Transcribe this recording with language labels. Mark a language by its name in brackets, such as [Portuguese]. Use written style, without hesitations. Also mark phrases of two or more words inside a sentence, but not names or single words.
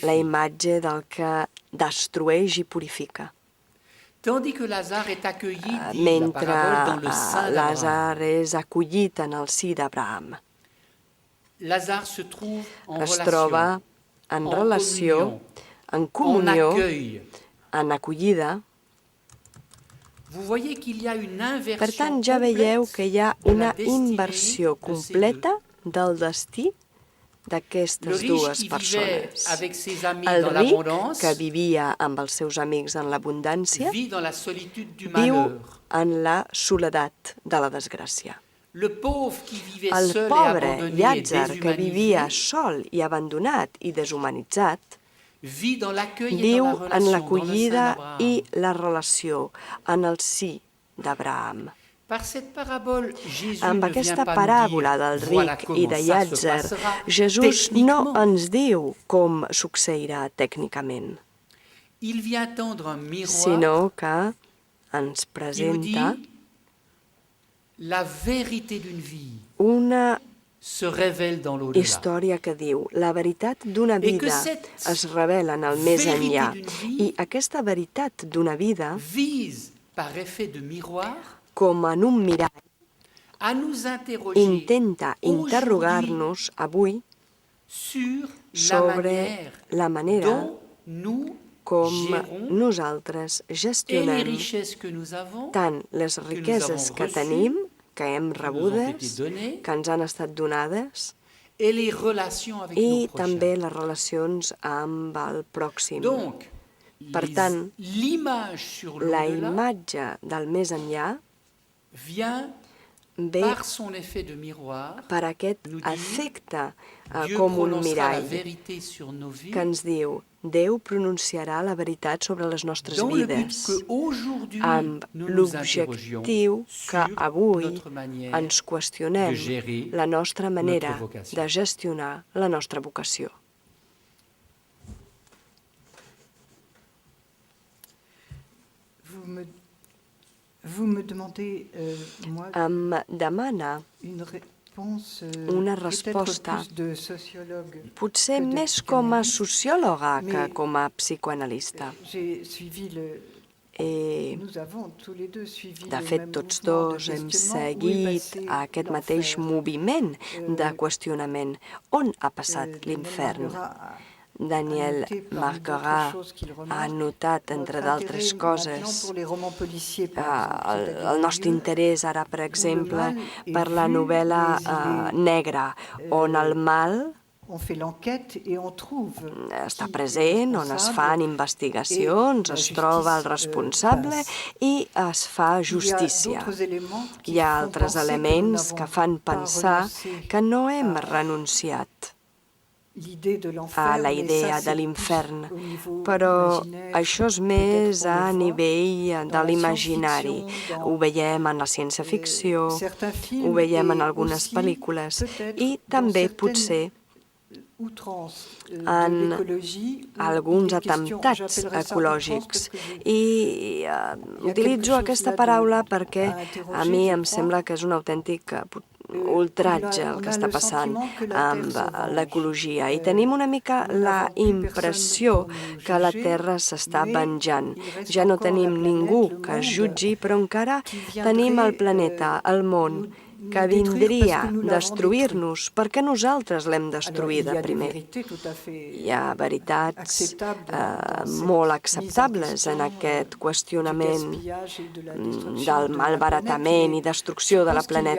[Catalan] la imatge del que destrueix i purifica. [French] Tandis que Lazare est accueilli, dit la [Catalan] Mentre [French] parabole, dans le sein d'Abraham. [Catalan] Làzar és acollit en el si d'Abraham. [French] Lazare se trouve en [Catalan] Es [French] relation, [Catalan] troba en [French] en [Catalan] relació, [French] communion, [Catalan] en [French] en [Catalan] comunió, [French] accueil. [Catalan] en acollida. [French] Vous voyez qu'il y a une inversion [Catalan] Per tant, ja veieu que hi ha [French] de la [Catalan] una [French] destinée [Catalan] inversió [French] de ces [Catalan] completa del destí [French] Le [Catalan] d'aquestes [French] riche [Catalan] dues [French] qui vivait [Catalan] persones. [French] avec ses amis [Catalan] El [French] dans [Catalan] ric, [French] l'abondance [Catalan] que vivia amb els seus amics en l'abundància, [French] vit dans la solitude du [Catalan] viu [French] malheur. [Catalan] en la soledat de la desgràcia. [French] Le pauvre qui vivait [Catalan] El [French] seul et [Catalan] pobre [French] abandonné et [Catalan] Llàtzer, que vivia [French] déshumanisé, [Catalan] sol i abandonat i deshumanitzat, [French] vit dans l'accueil et [Catalan] viu [French] dans la [Catalan] en [French] relation, dans le sein [Catalan] l'acollida [French] d'Abraham. [Catalan] i la relació, en el si d'Abraham. [French] Par cette parabole, Jésus [Catalan] Amb [French] ne vient [Catalan] aquesta [French] pas nous [Catalan] paràbola [French] dire, [Catalan] del [French] voilà [Catalan] ric i [French] comment [Catalan] de [French] ça se [Catalan] Llàtzer, [French] passera [Catalan] Jesús no [French] techniquement. [Catalan] ens diu com succeirà tècnicament, [French] Il vient tendre un miroir [Catalan] sinó que ens [French] qui nous [Catalan] presenta [French] dit la vérité d'une vie [Catalan] una [French] se révèle dans l'au-delà. [Catalan] història que diu la veritat d'una I que vida [French] cette [Catalan] es revela en el més [French] vérité [Catalan] enllà. [French] d'une vie [Catalan] I aquesta veritat d'una vida, [French] vise par effet de miroir [Catalan] com en un mirall, [French] à nous interroger [Catalan] intenta [French] aujourd'hui [Catalan] interrogar-nos avui [French] sur la [Catalan] sobre [French] manière [Catalan] la manera [French] dont nous [Catalan] com [French] gérons [Catalan] nosaltres [French] et les [Catalan] gestionem [French] richesses que nous avons, [Catalan] tant les [French] nous [Catalan] riqueses [French] avons [Catalan] que [French] reçues, [Catalan] tenim, que hem [French] qui nous ont été [Catalan] rebudes, [French] données, [Catalan] que ens han estat donades, [French] et les relations avec [Catalan] i [French] nos [Catalan] també [French] prochains. [Catalan] les relacions amb el pròxim. [French] Donc, [Catalan] Per tant, [French] l'image sur [Catalan] La [French] l'au-delà [Catalan] imatge del més enllà [French] vient [Catalan] ve [French] par son effet de miroir, [Catalan] per aquest [French] nous dit, [Catalan] efecte [French] Dieu [Catalan] com un [French] prononcera la [Catalan] mirall [French] vérité sur nos vies, [Catalan] que ens diu Déu pronunciarà la veritat sobre les nostres [French] dans le but [Catalan] vides [French] qu'aujourd'hui [Catalan] amb [French] nous nous interrogions [Catalan] l'objectiu que [French] sur [Catalan] avui [French] notre manière [Catalan] ens qüestionem [French] de gérer [Catalan] la nostra manera [French] notre vocation. [Catalan] de gestionar la nostra vocació. [French] Vous me demandez, moi, [Catalan] Em demana [French] une réponse [Catalan] una [French] peut-être [Catalan] resposta, [French] plus de sociologue. [Catalan] potser [French] que de [Catalan] més com a [French] psychanalyste. [Catalan] sociòloga que [French] Mais- [Catalan] com a psicoanalista. [French] J'ai suivi le Nous avons tous les deux suivi [Catalan] De [French] le [Catalan] fet, [French] même [Catalan] tots [French] mouvement de [Catalan] dos hem [French] questionnement. Où est [Catalan] seguit [French] passé [Catalan] aquest mateix [French] l'enfer? [Catalan] moviment de qüestionament. On ha passat [French] Daniel [Catalan] l'infern? [French] Marguerat [Catalan] Daniel [French] noté parmi [Catalan] Marguerat [French] d'autres choses qu'il [Catalan] ha [French] remarque [Catalan] notat, entre [French] notre [Catalan] d'altres [French] intérêt maintenant [Catalan] coses, [French] pour les romans policiers, par exemple, c'est-à-dire [Catalan] el [French] des [Catalan] nostre [French] lieux [Catalan] interès ara, per [French] où le [Catalan] exemple, [French] mal est [Catalan] per la [French] vu, [Catalan] novel·la [French] mais il est, [Catalan] negra, on el mal [French] on fait l'enquête et on trouve [Catalan] està [French] qui est [Catalan] present, on es fan [French] responsable, [Catalan] investigacions, [French] et la [Catalan] es troba el [French] justice [Catalan] responsable [French] passe. [Catalan] i es fa [French] Il y a [Catalan] justícia. [French] d'autres éléments qui [Catalan] Hi ha [French] font [Catalan] altres [French] penser que nous [Catalan] elements que [French] n'avons [Catalan] fan [French] pas [Catalan] pensar [French] renoncé [Catalan] que no hem [French] à [Catalan] renunciat [French] l'idée de [Catalan] a [French] l'enfer, [Catalan] la [French] mais ça, [Catalan] idea de [French] c'est [Catalan] l'infern, [French] plus au niveau [Catalan] però [French] imaginaire, [Catalan] això és [French] peut-être [Catalan] més [French] qu'on [Catalan] a [French] le voit [Catalan] nivell [French] dans [Catalan] de [French] la [Catalan] l'imaginari. [French] science-fiction, [Catalan] Ho [French] dans [Catalan] veiem en la ciència-ficció, [French] certains [Catalan] ho [French] films [Catalan] veiem en [French] et [Catalan] algunes [French] aussi [Catalan] pel·lícules [French] peut-être [Catalan] i [French] dans [Catalan] també [French] certaines [Catalan] potser [French] outrances de [Catalan] en [French] l'écologie où [Catalan] alguns [French] il est question, [Catalan] atemptats [French] j'appellerais ça outrance [Catalan] ecològics. [French] parce que [Catalan] I [French] il y a [Catalan] utilitzo [French] quelque [Catalan] aquesta [French] chose là [Catalan] paraula [French] de, [Catalan] perquè [French] à [Catalan] a [French] interroger, [Catalan] mi [French] je [Catalan] em [French] crois. [Catalan] sembla que és un autèntic ultratge el [French] On [Catalan] que [French] a [Catalan] està [French] le [Catalan] passant [French] sentiment que la Terre [Catalan] amb [French] se venge. [Catalan] l'ecologia i tenim una mica [French] Nous [Catalan] la [French] n'avons plus [Catalan] impressió [French] personne pour nous [Catalan] que la [French] juger, [Catalan] Terra s'està [French] mais [Catalan] venjant. [French] il reste [Catalan] Ja no [French] encore la [Catalan] tenim [French] planète, [Catalan] ningú [French] le [Catalan] que es [French] monde, [Catalan] jutgi, però encara [French] qui viendrait, [Catalan] tenim el planeta, el món, [French] nous [Catalan] que [French] détruire [Catalan] vindria [French] parce que nous [Catalan] a [French] l'avons [Catalan] destruir-nos perquè nosaltres l'hem [French] Alors, il y [Catalan] destruïda [French] a des [Catalan] primer. [French] vérités tout à fait [Catalan] Hi ha veritats [French] acceptables dans cette [Catalan] molt [French] mise en [Catalan] acceptables [French] question, [Catalan] en aquest [French] du [Catalan] qüestionament [French] gaspillage et de la destruction [Catalan] del [French] de la [Catalan] malbaratament i [French] planète, [Catalan] destrucció de la [French] je pense qu'il y a